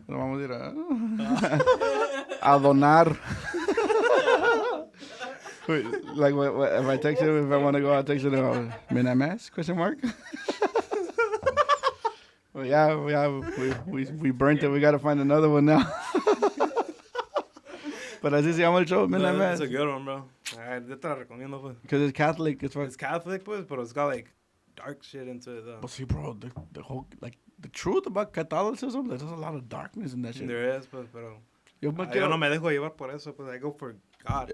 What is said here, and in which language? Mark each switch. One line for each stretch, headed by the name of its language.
Spanish: Lo vamos a ir a donar.
English: Wait, like, what, if I text you, if I want to go, I'll text you, Midnight Mass, question mark? Well, yeah, we burnt it. We got to find another one now.
Spanish: But así se llama el show, Midnight Mass.
English: It's a good one, bro.
Spanish: Yo te la recomiendo, pues.
English: Because it's Catholic. It's Catholic, pues, but it's got, like, dark shit into it, though. But see, bro, the whole, like, the truth about Catholicism, there's a lot of darkness in that shit.
Spanish: There is, pues, pero... Yo no me dejo llevar por eso, pues,
English: I go for God.